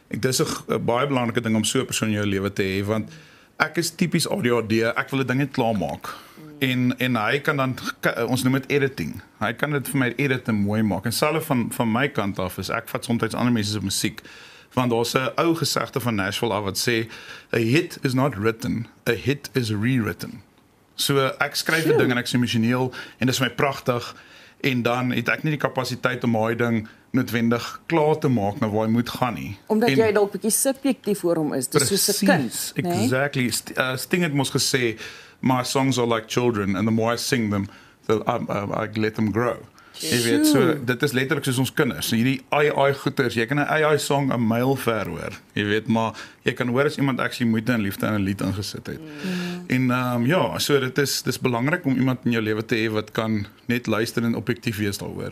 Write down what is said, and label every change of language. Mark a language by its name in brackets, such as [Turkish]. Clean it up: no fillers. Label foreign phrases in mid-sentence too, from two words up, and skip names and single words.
[Afrikaans] Dis 'n baie belangrike ding om so 'n persoon in jou lewe te hê, want ek is tipies ADHD, ek wil 'n ding net klaar maak. En hy kan dan, ons noem dit editing, hy kan dit vir my edit en mooi maak, en selfs van my kant af is, ek vat soms ander mense se musiek, want daar's 'n ou gesegde van Nashville af wat sê, [English] a hit is not written, a hit is rewritten. [Afrikaans] So ek skryf 'n ding en ek is emosioneel, en dis vir my pragtig, en dan het ek nie die kapasiteit om daai ding noodwendig klaar te maak na waar hy moet gaan nie. Omdat jy dalk bietjie subjektief oor hom is, dis soos 'n kind. [English] Exactly. [Afrikaans] Sting het mos gesê, [English] my songs are like children, and the more I sing them, I let them grow. [Afrikaans] Jy weet, so, dit is letterlik soos ons kinders. Hierdie AI goeters, jy kan 'n AI song 'n myl ver hoor. Jy weet, maar jy kan hoor as iemand actually moeite en liefde in 'n lied ingesit het. En ja, so dis belangrik om iemand in jou lewe te hê wat kan net luister en objektief wees daaroor.